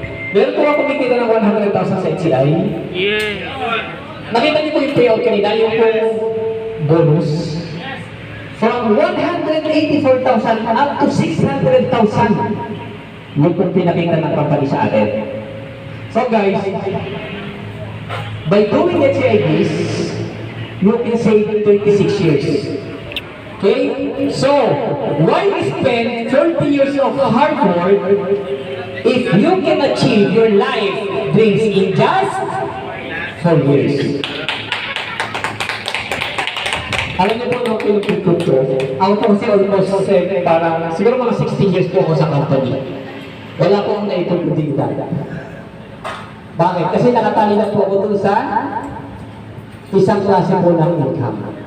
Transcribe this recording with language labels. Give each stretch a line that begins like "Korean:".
Filipino: Meron po ako kumikita ng 100,000 sa HCI. Yeah. Nakita niyo po yung payout kanina, yung bonus.
English: From 184,000 up to 600,000.
Filipino: Yung po pinakita ng company sa atin.
English: So guys, by doing HCIs, you can save 36 years. Okay? So, why spend 30 years of hard work if you can achieve your life dreams in just 4 years?
Filipino: Alam niyo po nung pinupikot ko, ako po kasi almost parang siguro mga 16 years po ako sa company. Wala po akong naipagputigita. Bakit? Kasi nakatali na po ako dun sa isang klase po ng income.